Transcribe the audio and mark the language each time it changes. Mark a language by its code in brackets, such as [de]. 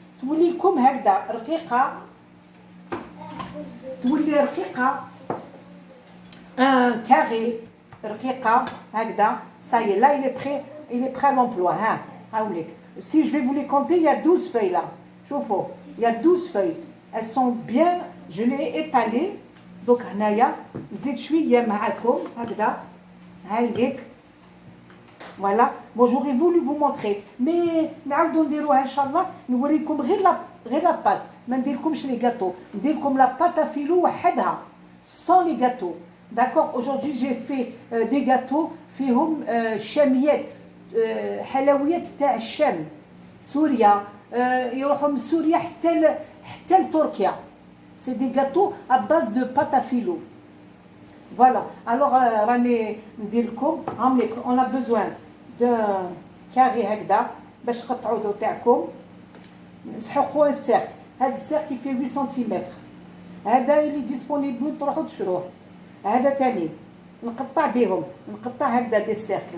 [ar] تولي لكم هكذا رقيقة. تولي رقيقة. [fr] un carré [ar] رقيقة هكذا. [fr] Ça y est, là il est prêt à l'emploi. [ar] ها هاوليك. [fr] Si je vais vous les compter, il y a 12 feuilles là. [ar] شوفوا, [fr] il y a 12 feuilles. Elles sont bien, je les ai étalées. [ar] Donc هنايا نزيد شوية معاكم هكذا. هايليك. [fr] Voilà. Bon, j'aurais voulu vous montrer, mais [ar] نعاودو نديروها ان شاء الله. نوريكم غير [fr] la pâte. [ar] ما نديرلكمش [fr] les gâteaux. [ar] نديرلكم [fr] la pâte à filo وحدها sans les gâteaux. D'accord. Aujourd'hui j'ai fait des gâteaux [ar] فيهم شاميات حلويات تاع الشام سوريا. يروحوا من سوريا حتى لتركيا. [fr] C'est des gâteaux à base de pâte à filo. Voilà. [ar] Alors راني نديرلكم [fr] on a besoin d'un carré [ar] هكذا باش تقطعوا تاعكم. نسحقوا السيرك. هذا السيرك فيه 8 سنتيمتر. هذا اللي ديسپونيبل تروحوا تشروه. هذا تاني نقطع بهم. نقطع هكذا دي سيركل.